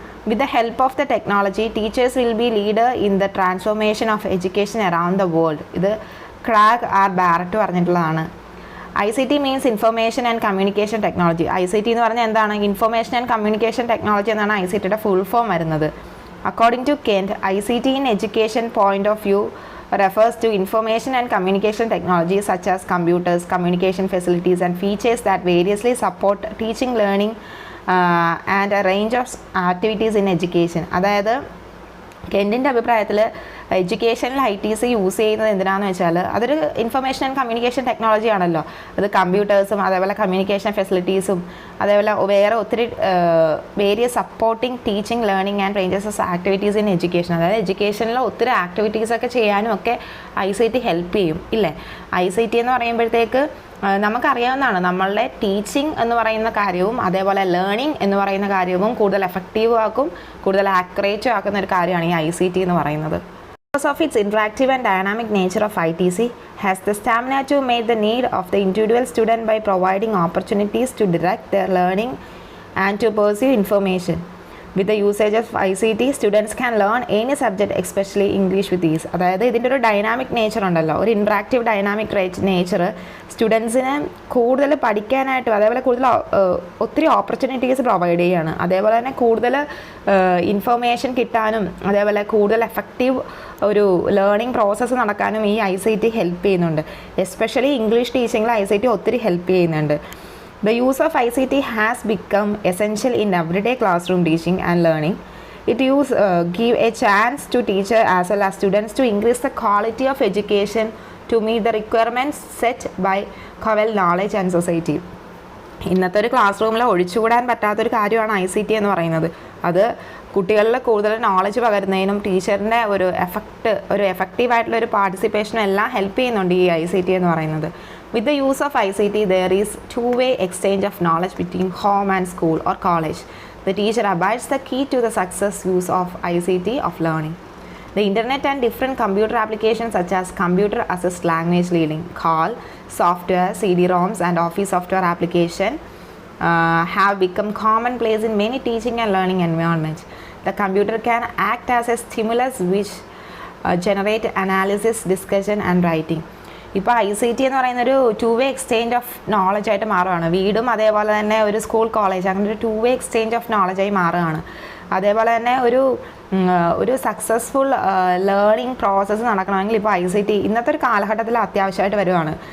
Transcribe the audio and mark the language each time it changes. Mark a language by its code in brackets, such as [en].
[en] With the help of the technology, teachers will be leader in the transformation of education around the world. ഇത് Craig R Barrett പറഞ്ഞിട്ടുള്ളതാണ്. ICT means information and communication technology. [ml] ICT എന്ന് പറഞ്ഞാൽ എന്താണ്, information and communication technology എന്നാണ് ICTയുടെ full form വരുന്നത്. [en] According to Kent, ICT in education point of view refers to information and communication technologies such as computers, communication facilities and features that variously support teaching, learning and a range of activities in education. [ml] അതായത് കെൻറ്റിൻ്റെ അഭിപ്രായത്തിൽ എഡ്യൂക്കേഷനിൽ ITC use ചെയ്യുന്നത് എന്തിനാണെന്ന് വെച്ചാൽ അതൊരു information and communication technology ആണല്ലോ. അത് കമ്പ്യൂട്ടേഴ്സും അതേപോലെ communication ഫെസിലിറ്റീസും അതേപോലെ വേറെ ഒത്തിരി various supporting teaching learning and ranges activities in education. അതായത് എഡ്യൂക്കേഷനിൽ ഒത്തിരി ആക്ടിവിറ്റീസൊക്കെ ചെയ്യാനും ഒക്കെ ICT ഹെൽപ്പ് ചെയ്യും ഇല്ലേ. ICT എന്ന് പറയുമ്പോഴത്തേക്ക് നമുക്കറിയാവുന്നതാണ്, നമ്മളുടെ ടീച്ചിങ് എന്ന് പറയുന്ന കാര്യവും അതേപോലെ ലേണിംഗ് എന്ന് പറയുന്ന കാര്യവും കൂടുതൽ എഫക്റ്റീവ് ആക്കും, കൂടുതൽ ആക്യുറേറ്റും ആക്കുന്ന ഒരു കാര്യമാണ് ഈ ICT എന്ന് പറയുന്നത്. [en] Because of its interactive and dynamic nature of ITC has the stamina to meet the need of the individual student by providing opportunities to direct their learning and to pursue information. With the usage of ICT, students can learn any subject, especially English with ease. [ml] അതായത് ഇതിൻ്റെ ഒരു dynamic nature ഉണ്ടല്ലോ, ഒരു interactive dynamic nature സ്റ്റുഡൻസിനെ കൂടുതൽ പഠിക്കാനായിട്ടും അതേപോലെ കൂടുതൽ ഒത്തിരി opportunities provide ചെയ്യുകയാണ്. അതേപോലെ തന്നെ കൂടുതൽ ഇൻഫർമേഷൻ കിട്ടാനും അതേപോലെ കൂടുതൽ എഫക്റ്റീവ് ഒരു ലേണിംഗ് പ്രോസസ്സ് നടക്കാനും ഈ ICT ഹെൽപ്പ് ചെയ്യുന്നുണ്ട്. എസ്പെഷ്യലി ഇംഗ്ലീഷ് ടീച്ചിങ്ങിൽ ICT ഒത്തിരി ഹെൽപ്പ് ചെയ്യുന്നുണ്ട്. [en] The use of ICT has become essential in everyday classroom teaching and learning. It give a chance to teacher as well as students to increase the quality of education to meet the requirements set by Cowell knowledge and society. [ml] ഇന്നത്തെ ഒരു class റൂമിൽ ഒഴിച്ചുകൂടാൻ പറ്റാത്തൊരു കാര്യമാണ് ICT എന്ന് പറയുന്നത്. അത് കുട്ടികളിൽ കൂടുതൽ നോളജ് പകരുന്നതിനും ടീച്ചറിൻ്റെ ഒരു എഫക്റ്റീവായിട്ടുള്ള ഒരു പാർട്ടിസിപ്പേഷനും എല്ലാം ഹെൽപ്പ് ചെയ്യുന്നുണ്ട് ഈ ICT എന്ന് പറയുന്നത്. [en] With the use of ICT, there is two-way exchange of knowledge between home and school or college. The teacher abides the key to the success use of ICT of learning. The internet and different computer applications such as computer assist language learning, CALL, software, CD-ROMs and office software application have become commonplace in many teaching and learning environments. The computer can act as a stimulus which generate analysis, discussion and writing. [ml] ഇപ്പോൾ ICT എന്ന് പറയുന്നൊരു [en] two-way exchange [ml] of knowledge ആയിട്ട് മാറുകയാണ്. വീടും അതേപോലെ തന്നെ ഒരു school college അങ്ങനെ ഒരു [en] two-way exchange [ml] ഓഫ് നോളജായി മാറുകയാണ്. അതേപോലെ തന്നെ ഒരു സക്സസ്ഫുൾ ലേണിംഗ് പ്രോസസ്സ് നടക്കണമെങ്കിൽ ഇപ്പോൾ ICT ഇന്നത്തെ ഒരു കാലഘട്ടത്തിൽ അത്യാവശ്യമായിട്ട് വരുവാണ്.